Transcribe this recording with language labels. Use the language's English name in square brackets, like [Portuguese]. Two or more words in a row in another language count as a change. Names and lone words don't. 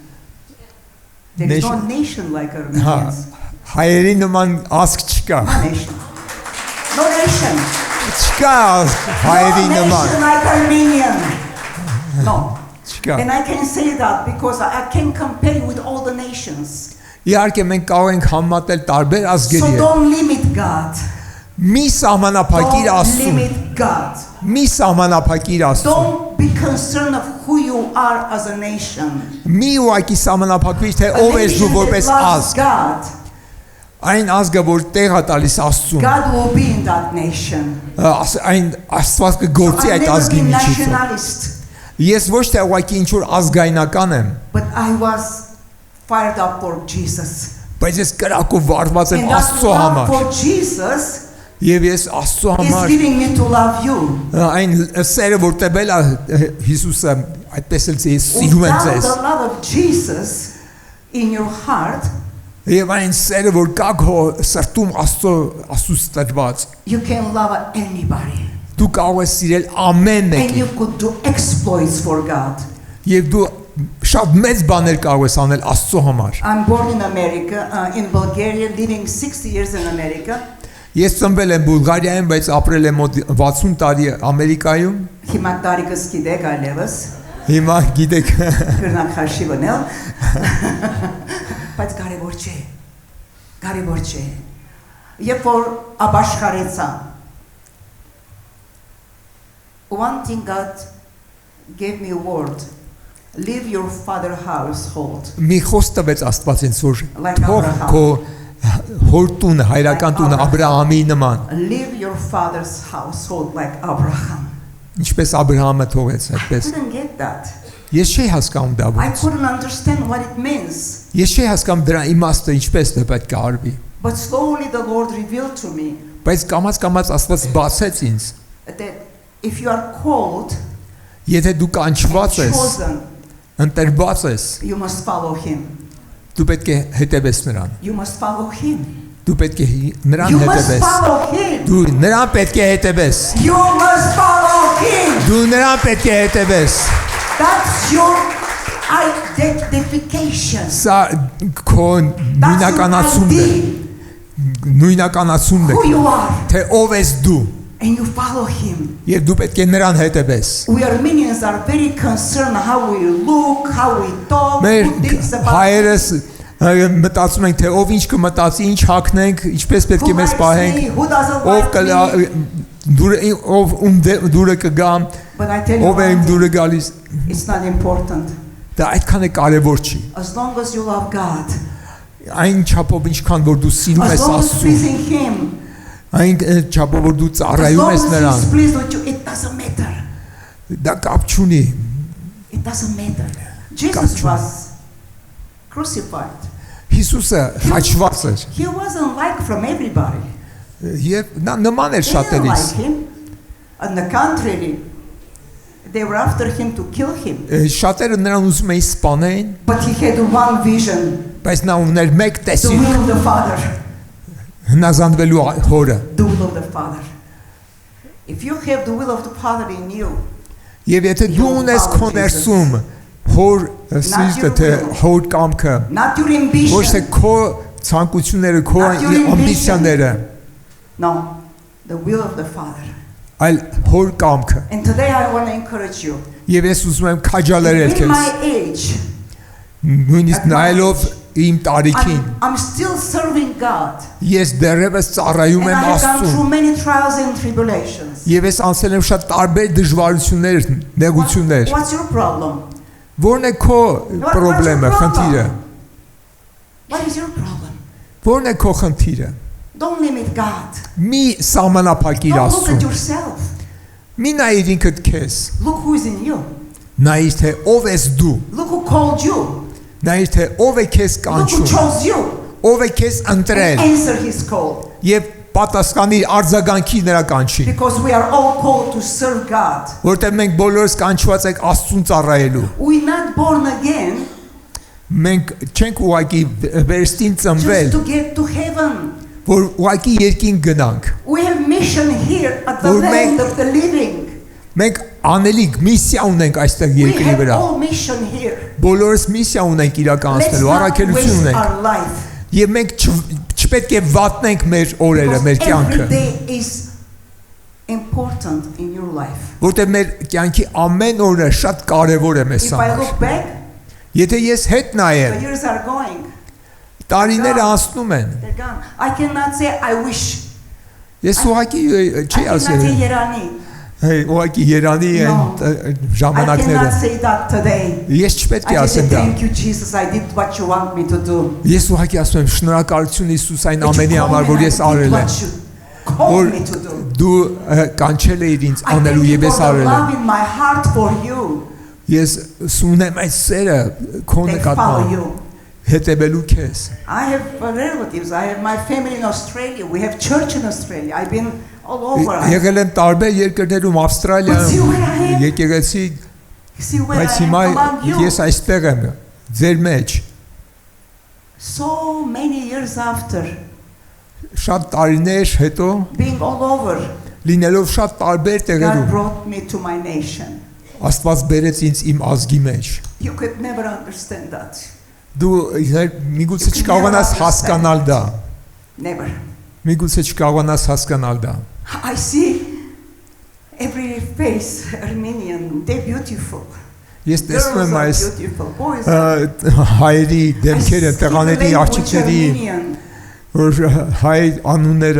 [English] There's no nation like [Armenian] Հա, [English] Armenians. [Armenian] հայերի նման ազգ չկա։ [English] No nation. No nation. [Armenian] Չկա հայերի [English] No [Armenian] նման։ [English] nation like Armenian. No. [Armenian] Չկա։ [English] And I can say that because I can compare with all the nations. [Armenian] Իհարկե մենք կարող ենք համատել տարբեր [English] So [Armenian] ազգերի հետ։ [English] don't limit God. [Armenian] Մի սահմանափակիր [English] Don't [Armenian] Աստծուն։ [English] limit God. [Armenian] Մի սահմանափակիր Աստծուն։ [English] Don't be concerned of who you are as a nation. [Armenian] Մի ուղակի սահմանափակվիր թե [English] A [Armenian] ով ես դու [English] nation [Armenian] որպես [English] that loves [Armenian] ազգ։ [English] God, [Armenian] Այն ազգը որ տեղ է տալիս Աստծուն։ [English] God will be in that nation. [Armenian] Այն Աստված կգործի [English] I've [Armenian] այդ [English] never [Armenian] ազգի [English] been [Armenian] միջոցով։ [English] nationalist, [Armenian] Ես ոչ թե ուղղակի ինչ որ ազգայնական եմ, [English] but I was fired up for Jesus. [Armenian] բայց ես կրակով վառված եմ [English] And that [Armenian] Աստծո [English] love [Armenian] համար։ [English] for Jesus [Armenian] Եվ ես Աստծո [English] is [Armenian] համար [English] giving me to love you. [Armenian] այն սերը որ տվել է Հիսուսը, այդպես էլ ես սիրում եմ [English] Without [Armenian] ձեզ։ [English] the love of Jesus in your heart, [Armenian] Եվ այն սերը որ կա քո սրտում Աստծուց տրված, [English] you can love anybody. [Armenian] Դու կարող ես սիրել ամեն [English] And [Armenian] մեկին։ [English] you could do exploits for God. [Armenian] Եվ դու շատ մեծ բաներ կարող ես անել Աստծո համար։ [English] I'm born in America, in Bulgaria, living 60 years in America. [Armenian] Ես ծնվել եմ Բուլղարիայում, բայց ապրել եմ մոտ 60 տարի Ամերիկայում։ Հիմա տարիքս գիտեք այլևս, Հիմա գիտեք, գրնակ խաշի բնել, բայց կարևոր չէ, կարևոր չէ։ Երբ որ ապաշխարեցա, [English] one thing God gave me a word, leave your father's household. [Armenian] մի խոսք տվեց Աստված ինձ, որ [English] Like [Armenian] թող [English] Abraham. [Armenian] քո հոր տունը, հայրական տունը Աբրահամի նման, [English] Leave your father's household like Abraham. [Armenian] ինչպես Աբրահամը թողեց [English] I [Armenian] այդպես։ [English] couldn't get that. [Armenian] Ես չի հասկանում դա [English] I [Armenian] ոնց։ [English] couldn't understand what it means. [Armenian] Ես չի հասկանում դրա իմաստը ինչպես դա պետք է արվի։ [English] But slowly the Lord revealed to me [Armenian] Բայց կամաց Աստված բացեց ինձ։ [English] that if you are called, [Armenian] Եթե դու կանչված ես, [English] chosen, [Armenian] ընտրված ես, [English] you must follow Him. [Armenian] դու պետք է հետևես նրան։ [English] You must follow Him. [Armenian] Դու պետք է նրան [English] You must [Armenian] հետևես։ [English] follow Him. [Armenian] Դու նրան պետք է հետևես։ [English] You must follow Him. [Armenian] Դու նրան պետք է հետևես։ [English] That's your identification. [Armenian] Սա քո նույնականացումն է։ Նույնականացումն է։ [English] Who you are. [Armenian] Թե ով ես դու։ [English] And you follow Him. [Armenian] Եվ դու պետք է նրան հետևես։ [English] We Armenians are very concerned how we look, how we talk, [Armenian] Մեր [English] who thinks about [Armenian] հայերս մտածում ենք թե ով ինչ կմտածի, ինչ հագնենք, ինչպես պետք է [English] who [Armenian] մեզ [English] likes [Armenian] պահենք, [English] me, who doesn't [Armenian] ով [English] like [Armenian] կլա [English] me. [Armenian] ով դուրը կգա, [English] But I tell you [Armenian] ով է իմ [English] one thing, [Armenian] դուրը գալիս։ [English] it's not important. [Armenian] Դա այդքան է կարևոր չի։ [English] As long as you love God, [Armenian] Այն չափով ինչքան որ դու սիրում [English] as [Armenian] ես [English] long as [Armenian] Աստծուն, [English] pleasing Him, [Armenian] այն չափով որ դու [English] as [Armenian] ծառայում [English] long [Armenian] ես [English] as [Armenian] նրան, [English] He's pleased with you, it doesn't matter. [Armenian] դա կապ չունի։ [English] It doesn't matter. Jesus was crucified. [Armenian] Հիսուսը խաչված էր։ [English] He wasn't liked from everybody. [Armenian] Եվ նա նման էր [English] They didn't [Armenian] շատերից։ [English] like Him. On the contrary, they were after Him to kill Him. [Armenian] Շատերը նրան ուզում էին սպանեն, [English] But He had one vision, [Armenian] բայց նա ուներ մեկ [English] the [Armenian] տեսիլ [English] will of the Father. [Armenian] հնազանդվելու հորը։ [English] The will of the Father. If you have the will of the Father in you, [Armenian] Եվ եթե դու ունես քո ներսում հոր սիրտը, թե հոր կամքը, [English] not your [Armenian] ոչ թե [English] ambition. [Armenian] քո ցանկությունները, քո [English] Not your ambition. [Armenian] ամբիցիաները, [English] No, the will of the Father. [Armenian] այլ հոր կամքը։ [English] And today I want to encourage you. [Armenian] Եվ ես ուզում եմ քաջալերել [English] In [Armenian] քեզ, [English] my age, [Armenian] նույնիսկ նայելով իմ տարիքին, [English] I'm still serving God. [Armenian] ես դեռևս ծառայում [English] And I [Armenian] եմ [English] have gone [Armenian] Աստծուն։ [English] through many trials and tribulations. [Armenian] Եվ ես անցել եմ շատ տարբեր դժվարություններ, նեղություններ։ [English] What's your problem? [Armenian] Ո՞րն է քո խնդրեմը, խնդիրը։ [English] What is your problem? [Armenian] Ո՞րն է քո խնդիրը։ [English] Don't limit God. [Armenian] Մի սահմանափակիր [English] Don't look at [Armenian] Աստծուն։ [English] yourself. [Armenian] Մի նայիր ինքդ քեզ։ [English] Look who is in you. [Armenian] Նայիր թե ով ես դու։ [English] Look who called you. [Armenian] Նայիր թե ով է քեզ [English] Look who [Armenian] կանչում։ [English] chose you. [Armenian] Ով է քեզ ընտրել։ [English] And answer His call. [Armenian] Եվ պատասխանի արձագանքի նրա կանչին։ [English] Because we are all called to serve God. [Armenian] Որտեղ մենք բոլորս կանչված ենք Աստծուն ծառայելու։ [English] We're not born again [Armenian] Մենք չենք ուղակի վերստին ծնվել, [English] just to get to heaven. [Armenian] որ ուղակի երկին գնանք։ [English] We have mission here at the Or land make- of the living. [Armenian] Մենք անելիք միսիա ունենք այստեղ [English] We [Armenian] երկրի [English] have [Armenian] վրա։ [English] all mission here. [Armenian] Բոլորս միսիա ունենք [English] Let's [Armenian] իրականացնելու, [English] not [Armenian] առաքելություն [English] waste [Armenian] ունենք։ [English] our life. [Armenian] Եվ մենք չպետք է վատնենք մեր օրերը, մեր [English] Because every [Armenian] կյանքը, [English] day is important in your life. [Armenian] որտեղ մեր կյանքի ամեն օրը շատ կարևոր է մեզ [English] If I [Armenian] համար։ [English] look back, [Armenian] Եթե ես հետ [English] the [Armenian] նայեմ, [English] years are going. [Armenian] տարիները անցնում են։ [English] They're gone. I cannot say I wish. [Armenian] Ես ուղակի [English] I [Armenian] չի [English] cannot say [Armenian] ասել, [English] Yerani. [Armenian] ուղակի Երանի այն [English] I [Armenian] ժամանակները։ [English] cannot say that today. [Armenian] Ես չպետք է [English] I just say [Armenian] ասեմ դա։ [English] thank you Jesus. I did what you want me to do. [Armenian] Ես ուղղակի ասում եմ շնորհակալություն Հիսուս այն [English] That you [Armenian] ամենի [English] called [Armenian] համար, [English] me [Armenian] որ [English] and I [Armenian] ես [English] did [Armenian] արել եմ, [English] what you called [Armenian] որ [English] me to do. [Armenian] դու կանչել ես ինձ [English] I [Armenian] անելու [English] thank you [Armenian] եւ ես [English] for the [Armenian] արել եմ։ [English] love in my heart for you. [Armenian] Ես սունեմ այդ սերը քո [English] They follow [Armenian] նկատմամբ [English] you. [Armenian] հետևելու քեզ։ [English] I have relatives. I have my family in Australia. We have church in Australia. I've been all over. [Armenian] Եղել եմ տարբեր երկրներում, [English] But see [Armenian] Ավստրալիայում, [English] where I am? [Armenian] եկեղեցի, [English] See where [Armenian] բայց [English] I am [Armenian] հիմա [English] among you. [Armenian] ես այստեղ եմ, ձեր մեջ։ [English] So many years after [Armenian] Շատ տարիներ հետո [English] being all over, [Armenian] լինելով շատ տարբեր [English] God [Armenian] տեղերում, [English] brought me to my nation. [Armenian] Աստված բերեց ինձ իմ ազգի մեջ։ [English] You could never understand that. [Armenian] Դու միգուցե չկարողանաս հասկանալ դա։ [English] Never. [Armenian] Միգուցե չկարողանաս հասկանալ դա։ [English] I see every face Armenian. They're beautiful. [Armenian] Ես տեսնում եմ այս [English] beautiful boys. [Armenian] հայերի դեմքերը, տղաների, աղջիկների, որ հայ անունները։